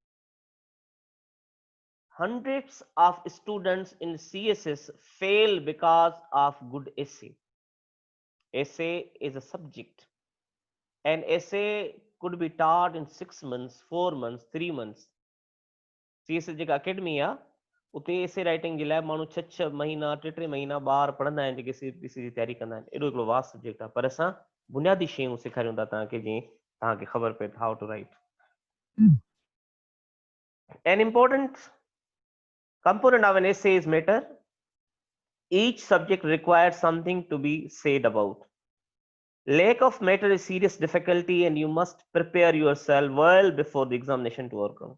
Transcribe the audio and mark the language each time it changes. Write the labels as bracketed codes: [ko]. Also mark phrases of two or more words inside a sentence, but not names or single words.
[en] Hundreds of students in CSS fail because of good essay. Essay is a subject. An essay could be taught in 6 months, 4 months, 3 months. [sd] CSS जेका अकेडमी आहे उते [en] essay writing [sd] जे लाइ माण्हू 6 महीना 3 महीना ॿार पढ़ंदा आहिनि जेके CPC जी तयारी कंदा आहिनि. एॾो हिकिड़ो वास्ट सब्जेक्ट आहे, पर असां बुनियादी शयूं सेखारियूं था तव्हांखे जीअं तव्हांखे ख़बर पए [en] how to write. An important component of an essay is matter. Each subject requires something to be said about. Lack of matter is serious difficulty and you must prepare yourself well before the examination to overcome.